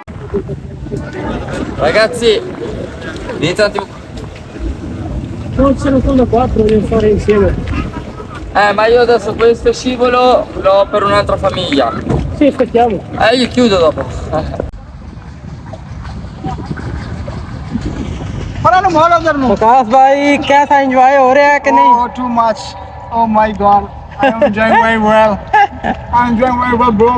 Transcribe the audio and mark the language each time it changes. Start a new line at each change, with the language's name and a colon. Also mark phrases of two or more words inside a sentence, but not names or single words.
Italian: Ragazzi, inizia un attimo. No, ci sono solo 4, devo fare insieme. Ma io adesso questo scivolo l'ho per un'altra famiglia. Sì, aspettiamo. Io chiudo dopo.
Hindi: प्रकाश भाई कैसा एंजॉय हो रहा है कि नहीं?
English: Oh, too much. Oh my God. I'm enjoying very well. I'm enjoying very well, bro.